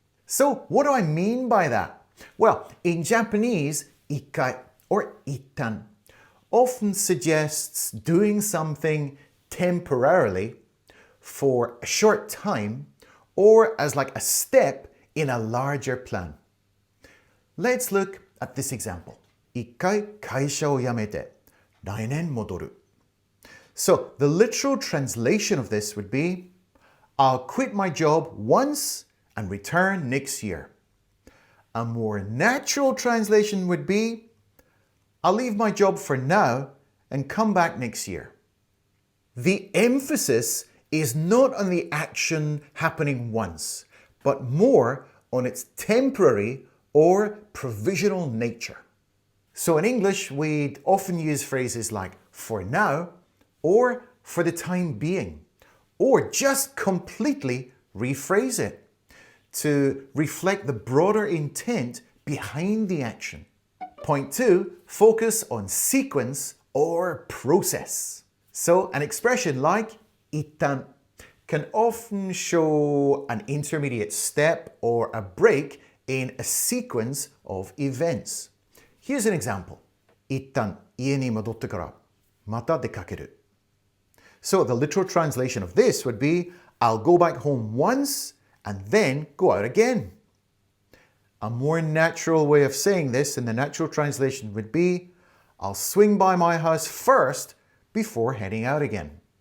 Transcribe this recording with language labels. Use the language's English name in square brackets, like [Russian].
[English] So what do I mean by that? Well, in Japanese, 一回 or 一旦 often suggests doing something temporarily for a short time or as like a step in a larger plan. Let's look at this example. [Japanese] 一回会社を辞めて来年戻る. [English] So the literal translation of this would be, I'll quit my job once and return next year. A more natural translation would be, I'll leave my job for now and come back next year. The emphasis is not on the action happening once, but more on its temporary or provisional nature. So in English, we'd often use phrases like for now or for the time being, or just completely rephrase it to reflect the broader intent behind the action. Point 2, focus on sequence or process. So an expression like 一旦 can often show an intermediate step or a break in a sequence of events. Here's an example. [Japanese] 一旦家に戻ってからまた出かける. [English] So the literal translation of this would be, I'll go back home once and then go out again. A more natural way of saying this in the natural translation would be, I'll swing by my house first before heading out again.